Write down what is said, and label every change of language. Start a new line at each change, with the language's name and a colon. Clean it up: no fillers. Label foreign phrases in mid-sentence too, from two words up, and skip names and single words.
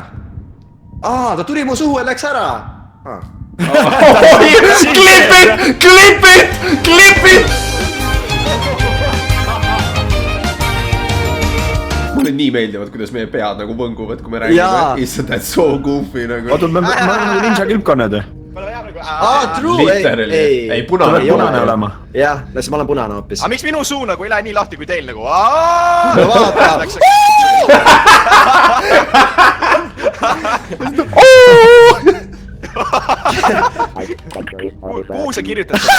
Estonian: Ta tuli mu suhu ja läks ära.
English: Clip it!
Estonian: Mulle nii meeldivad, kuidas meie pead nagu võnguvad, kui me räägime. Issand,
English: that's so goofy nagu.
Estonian: Oota, me oleme ninja kilpkonnad. True! Ei, punane olema. Jah, ma olen punane hoopis. Aga miks minu suu nagu ei lähe nii lahti kui teil nagu? Kuhu sa kirjutad seda?